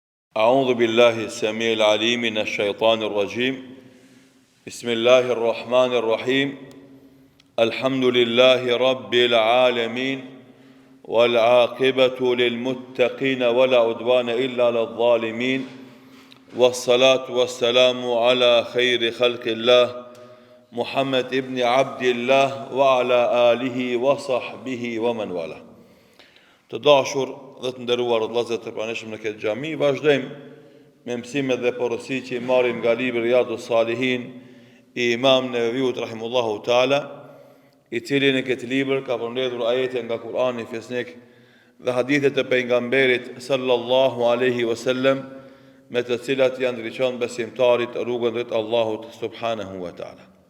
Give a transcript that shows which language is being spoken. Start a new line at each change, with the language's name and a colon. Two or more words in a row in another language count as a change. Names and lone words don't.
Arabic: أعوذ بالله السميع العليم من الشيطان الرجيم بسم الله الرحمن الرحيم الحمد لله رب العالمين والعاقبة للمتقين ولا عدوان إلا للظالمين والصلاة والسلام على خير خلق الله محمد ابن عبد الله وعلى آله وصحبه ومن والاه.
Albanian: Të dashur dhe të nderuar vëllezër të pranishëm në këtë xhami, vazhdojmë me mësimet dhe porosit që i marrim nga libri Riyadus Salihin i Imam Neveviut
Arabic: رحمه الله تعالى,
Albanian: i cili në këtë libër ka përmbledhur ajete nga Kurani fesnik dhe hadithe të pejgamberit
Arabic: صلى الله عليه وسلم,
Albanian: me të cilat janë ndriçon besimtarit rrugën drejt Allahut
Arabic: سبحانه وتعالى.